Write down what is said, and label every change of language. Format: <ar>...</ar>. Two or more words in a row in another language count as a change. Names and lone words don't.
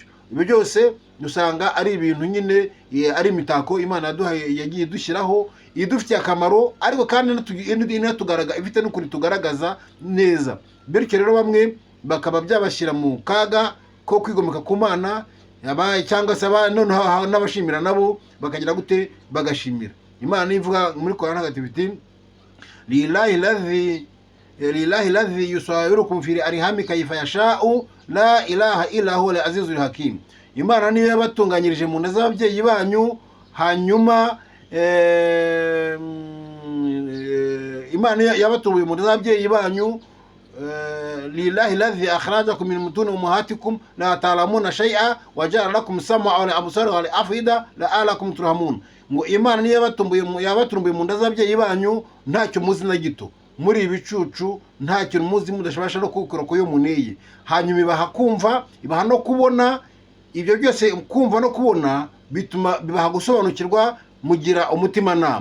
<rw>Ibyo byose dusanga ari ibintu nyine ari imitako Imana yagiye dushyiraho, idufitiye akamaro, ariko kandi ifite n'ukuri tugaragaza neza. Bityo rero bamwe bakaba byabashyira mu kaga ko kwigomeka ku Mana, cyangwa se noneho n'abashimira nabo bakagira gute, bagashimira Imana. Ivuga muri Qur'an Ntagatifu iti</rw> <ar>لله الذي يصوركم في الأرحام كيف يشاء لا إله إلا هو العزيز الحكيم.</ar> <rw>Imana niyo yabatunganyirije mu nda z'ababyeyi banyu, hanyuma Imana yabatunguye mu nda z'ababyeyi banyu.</rw> <ar>لله الذي أخرجكم من بطون أمهاتكم لا تعلمون شيئا وجعل لكم السمع والأبصار والأفئدة لعلكم ترحمون.</ar> <rw>Ngo Imana niyo yabatunguye mu nda z'ababyeyi banyu, ntacyo muzi na gito, muri ibicucu ntacyo muzi, mudashobasha no kukura ko yo muneye, hanyuma ibaha kumva, ibaha no kubona. Ibyo byose kumva no kubona bituma bibaha gusobanukirwa, mugira umutima nama.</rw>